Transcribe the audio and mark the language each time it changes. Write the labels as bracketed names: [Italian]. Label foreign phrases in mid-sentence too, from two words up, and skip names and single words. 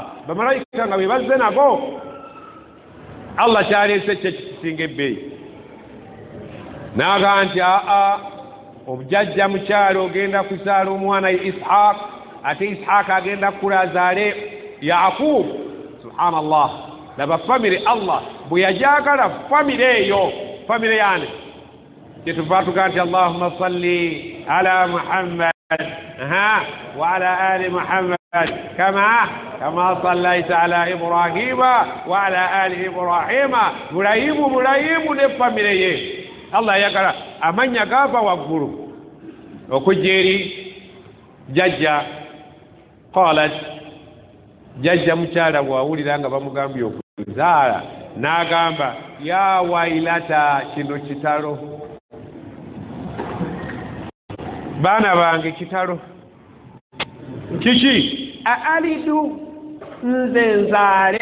[Ganda] Bamalayika nga be bazze nago Allah kyaleese kye kisinga ebbeeyi n'agamba nti obujjajja mukyalo ogenda kuzaala omwana Ishaq ate Ishaq agenda kula azaale Yaqub. Subhanallah. Laba famire Allah bwe yajagala famire eyo famire yaani kyetuva tugaa nti [Arabic] اللهم صل على محمد وعلى آل محمد كما صليت على إبراهيم وعلى آل إبراهيم. [Ganda] Mulayimu ne famire ye Allah yagala amanya gava waggulu okujja eri jjajja. Qalat jjajja mukyala bw'awulira nga bamugambye okuzaala n'agamba [Arabic] يا ويلتا [Ganda] kino kitalo baana bange kitalo kiki alidu nze nzaale.